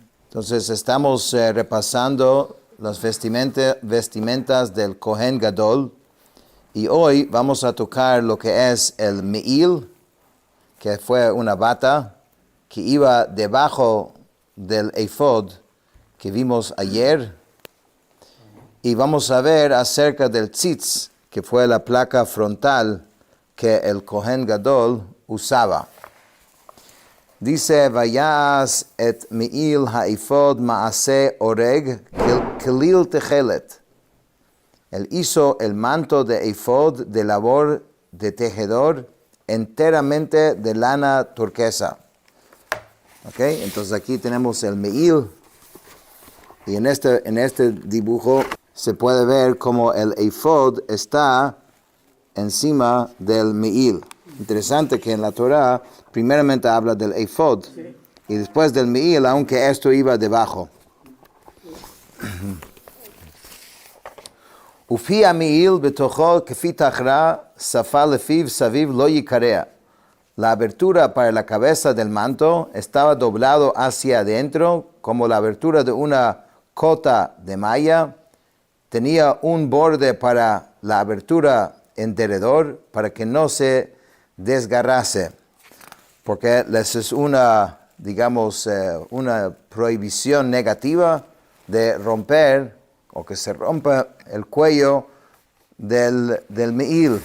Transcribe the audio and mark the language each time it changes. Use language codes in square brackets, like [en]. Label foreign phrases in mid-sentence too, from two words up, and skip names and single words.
[es] Entonces estamos repasando las vestimentas del [he] כהן גדול [es] y hoy vamos a tocar lo que es el Me'il, que fue una bata que iba debajo del ephod que vimos ayer, y vamos a ver acerca del tzitz, que fue la placa frontal que el [he] כהן גדול [es] usaba. [he] Dice, ויעש את מעיל האפד מעשה ארג כליל תכלת. [es] Él hizo el manto de ephod de labor de tejedor enteramente de lana turquesa. Okay, entonces aquí tenemos el Me'il, y en este dibujo se puede ver como el ephod está encima del Me'il. Interesante que en la Torah primeramente habla del ephod, sí, y después del Me'il, aunque esto iba debajo. [he] ופי המעיל בתוכו כפי תחרה שפה לפיו סביב לא יקרע. [es] La abertura para la cabeza del manto estaba doblado hacia adentro como la abertura de una cota de malla. Tenía un borde para la abertura en derredor para que no se desgarrase, porque les es una prohibición negativa de romper o que se rompa el cuello del Me'il.